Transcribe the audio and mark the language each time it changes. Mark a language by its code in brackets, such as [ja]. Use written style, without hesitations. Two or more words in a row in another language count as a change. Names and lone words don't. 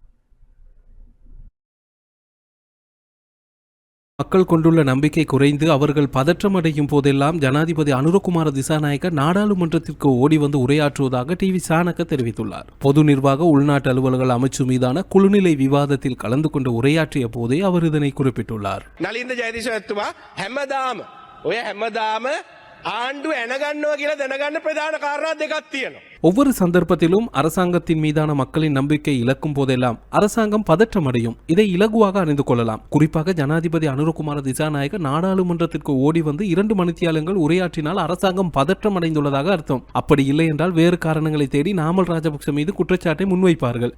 [ta] மக்கள் கொண்டுள்ள நம்பிக்கை குறைந்து அவர்கள் பதற்றமடையும் போதெல்லாம் ஜனாதிபதி அனுரகுமார திசாநாயக்க நாடாளுமன்றத்திற்கு ஓடி வந்து உரையாற்றுவதாக டி.வி. சாணக்க தெரிவித்துள்ளார். பொது நிர்வாக உள்நாட்டு அலுவல்கள் அமைச்சு மீதான குழுநிலை விவாதத்தில் கலந்து கொண்டு உரையாற்றிய போதே அவர் இதனை குறிப்பிட்டுள்ளார். [si] නලින්ද ජයතිෂතුමා හැමදාම ඔය හැමදාම ආණ්ඩු ඇනගන්නවා කියලා දැනගන්න ප්‍රධාන කාරණා දෙකක් තියෙනවා. [ta] ஒவ்வொரு சந்தர்ப்பத்திலும் அரசாங்கத்தின் மீதான மக்களின் நம்பிக்கை இழக்கும் போதெல்லாம் அரசாங்கம் பதற்றமடையும். இதை இலகுவாக அறிந்து கொள்ளலாம். குறிப்பாக ஜனாதிபதி அனுரகுமார திசாநாயக்க நாடாளுமன்றத்திற்கு ஓடி வந்து 2 மணித்தியாலங்கள் உரையாற்றினால் அரசாங்கம் பதற்றமடைந்துள்ளதாக அர்த்தம். அப்படி இல்லை என்றால் வேறு காரணங்களை தேடி நாமல் ராஜபக்ச மீது குற்றச்சாட்டை முன்வைப்பார்கள்.